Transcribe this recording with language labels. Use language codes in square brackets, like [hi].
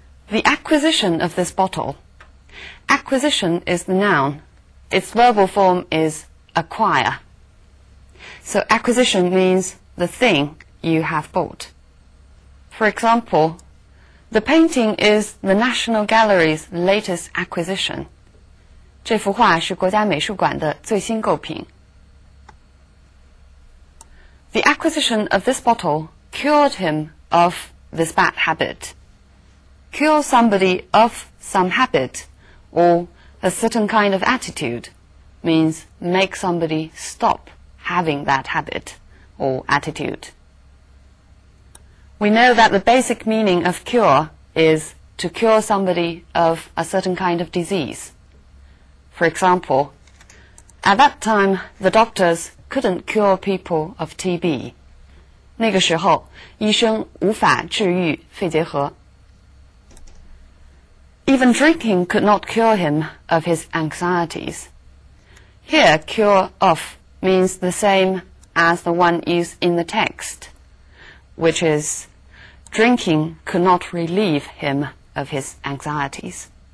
[en] The acquisition of this bottle. Acquisition is the noun. Its verbal form is acquire. So acquisition means the thing you have bought. For example, the painting is the National Gallery's latest acquisition. [zh] 这幅画是国家美术馆的最新购品。 [en] The acquisition of this bottle cured him of this bad habit. Cure somebody of some habit or a certain kind of attitude means make somebody stop having that habit or attitude. We know that the basic meaning of cure is to cure somebody of a certain kind of disease. For example, at that time, the doctors couldn't cure people of TB. [zh] 那个时候，医生无法治愈肺结核。 [en] Even drinking could not cure him of his anxieties. Here, cure of means the same as the one used in the text, which is, drinking could not relieve him of his anxieties.